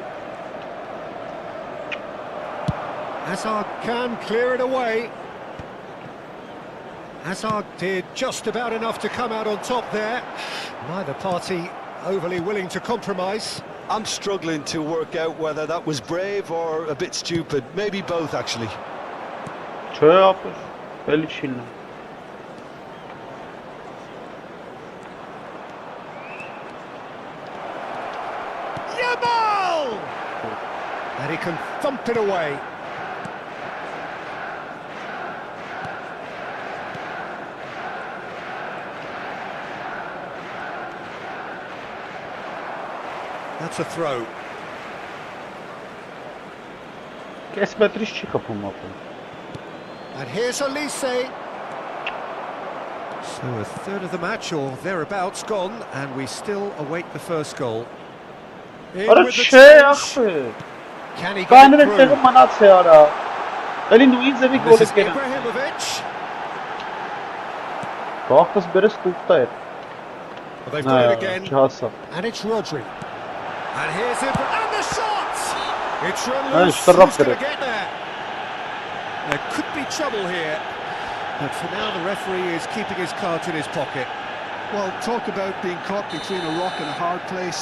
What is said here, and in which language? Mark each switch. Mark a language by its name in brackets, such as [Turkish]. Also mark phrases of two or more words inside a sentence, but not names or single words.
[English] Hazard can clear it away. Hazard did just about enough to come out on top there. Neither party overly willing to compromise. I'm struggling to work out whether that was brave or a bit stupid. Maybe both, actually. [Armenian] Չէ, ապեր, էլի չի լինում։ [English] Yamal! And he can thump it away. That's a throw. [Armenian] Kesmetri չի խփում ապա։ [English] And here's Elise. So a third of the match or thereabouts gone, and we still await the first goal. In [Armenian] Արա [English] with the [Armenian] չէ [English] touch. [Armenian] ախպե։ [English] Can he get [Armenian] Կաները [English] it [Armenian] տեղը [English] through? [Armenian] մնաց է արա։ Էլի նույն ձևի [English] This [Armenian] գոլը [English] is [Armenian] կենա։ Ibrahimovic. Բախտս բերես կուտա էր։ [English] Well, they've done it again, [Armenian] Չհասա։ [English] and it's Rodri. And here's it, and the shot! It's run Hey, loose. shut up, Who's going to Derek. get there? There could be trouble here, but for now the referee is keeping his cards in his pocket. Well, talk about being caught between a rock and a hard place.